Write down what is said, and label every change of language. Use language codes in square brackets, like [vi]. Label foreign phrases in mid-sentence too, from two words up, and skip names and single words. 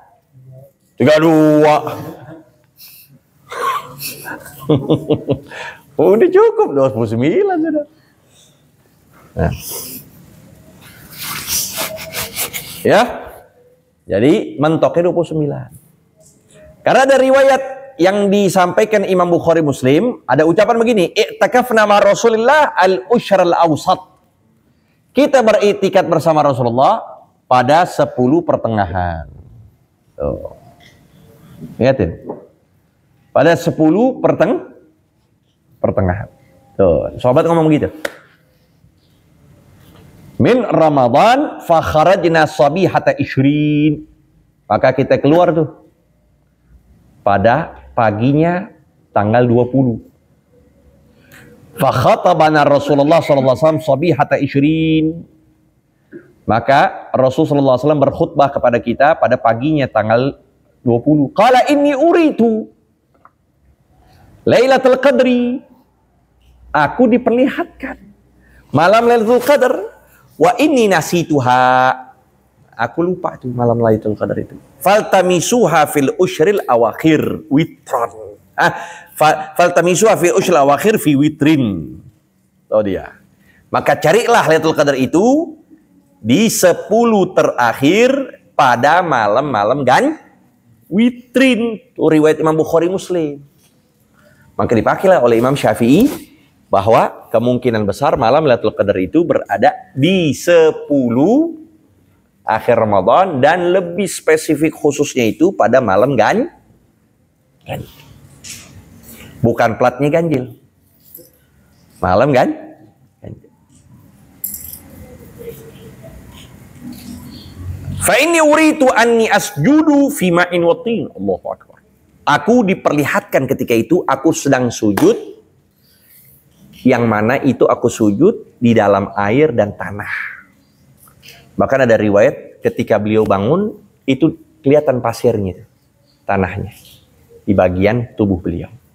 [id] Oh, udah cukup 29 sudah. Nah. Ya. Jadi mentoknya 29. Karena ada riwayat yang disampaikan Imam Bukhari Muslim, ada ucapan begini, [ar] اعتكفنا مع رسول الله العشر الأوسط. [id] Kita beriktikaf bersama Rasulullah pada 10 pertengahan. Tuh. Ingatin. Pada 10 pertengahan. Tuh, sahabat ngomong begitu. [ar] من رمضان فخرجنا صبيحة عشرين. [id] Maka kita keluar tuh pada paginya tanggal 20. [ar] فخطبنا رسول الله صلى الله عليه وسلم صبيحة عشرين. [id] Maka Rasulullah SAW berkhutbah kepada kita pada paginya tanggal 20. [ar] قال إني أريت ليلة القدر. [id] Aku diperlihatkan malam Lailatul Qadar. [ar] وإني نسيتها. [id] Aku lupa tuh malam Lailatul Qadar itu. [ar] فالتمسوها في العشر الأواخر وترا. فالتمسوها في العشر الأواخر في وتر. [id] Oh dia. Maka carilah Lailatul Qadar itu di 10 terakhir pada malam-malam witrin. Itu riwayat Imam Bukhari Muslim. Maka dipakailah oleh Imam Syafi'i bahwa kemungkinan besar malam Lailatul Qadar itu berada di 10 akhir Ramadan, dan lebih spesifik khususnya itu pada malam ganjil. Bukan platnya ganjil. Malam ganjil. [ar] فإني أريت أني أسجد في ماء وطين. الله أكبر. [id] Aku diperlihatkan ketika itu aku sedang sujud, yang mana itu aku sujud di dalam air dan tanah. Bahkan ada riwayat ketika beliau bangun itu kelihatan pasirnya, tanahnya di bagian tubuh beliau.